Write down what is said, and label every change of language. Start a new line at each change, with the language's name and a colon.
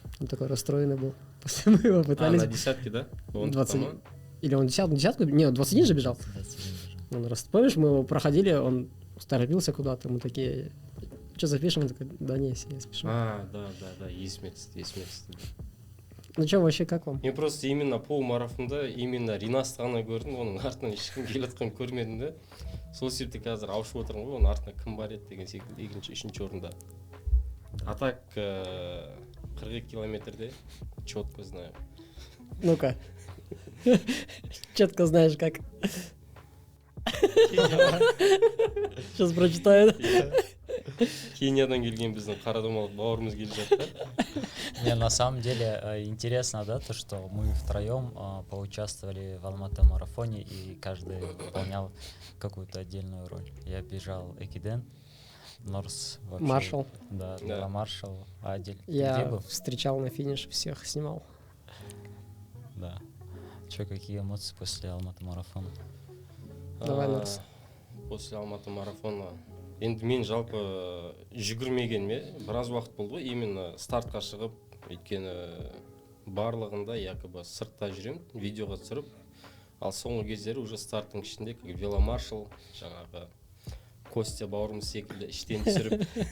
Russian: Он такой расстроенный был. После мы его пытались... на десятке, да? Он 20... Или он десятку? Нет, 21 же бежал. Помнишь, мы его проходили, он торопился куда-то, мы такие, что запишем? Он такой, да не, я спешу.
Kazakh: Да, есіме түсті.
Russian: Ну что, вообще как вам?
Kazakh: Мен
Russian: просто именно
Kazakh: полумарафонда именно Ренасты ғана көрдім, оның артынан ешкім келе жатқанын көрмедім да. Сол себепті қазір ауышып отырмын ғой, оның артынан кім бар еді деген секілді, екінші, үшінші орында.
Russian: А так 42 километрде четко знаю. Ну-ка. Четко знаешь как. Сейчас прочитаю.
Kazakh: Кениядан келген біздің қарадомалық бауырымыз келе жатты.
Russian: Не, на самом деле интересно, да, то, что мы втроем поучаствовали в Алматы-марафоне, и каждый выполнял какую-то отдельную роль. Я бежал Экиден, Норс вообще. Маршал. Да, Маршал, Адель. Я встречал на финише всех, снимал. Да. Че, какие эмоции после Алматы-марафона? Давай, Норс. После Алматы-марафона.
Kazakh: Енді мен жалпы жүгірмегеніме біраз уақыт болды ғой, именно стартқа шығып, өйткені барлығында якобы сыртта жүрем, видеоға түсіріп, ал соңғы кездері уже старттың ішінде веломаршал, жаңағы Костя бауырымыз секілді іштен түсіріп.